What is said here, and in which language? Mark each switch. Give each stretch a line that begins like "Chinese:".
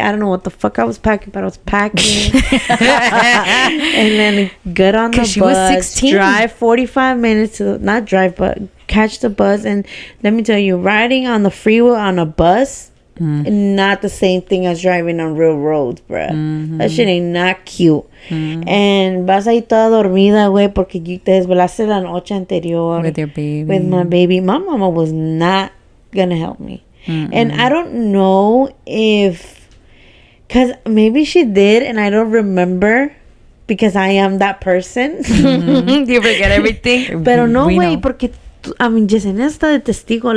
English: I don't know what the fuck I was packing, but I was packing. And then get on the bus. She was 16. Drive 45 minutes not drive, but catch the bus. And let me tell you, riding on the freeway on a bus, not the same thing as driving on real roads, bruh. That shit ain't not cute.
Spanish: And vas ahí toda dormida, güey, porque te desvelaste la noche anterior.
English: With your baby. With my baby. My mama was not gonna help me. And I don't know if, because maybe she did and I don't remember, because I am that person. You forget everything.
Spanish: Pero no, güey, porque Yesenia está de testigo.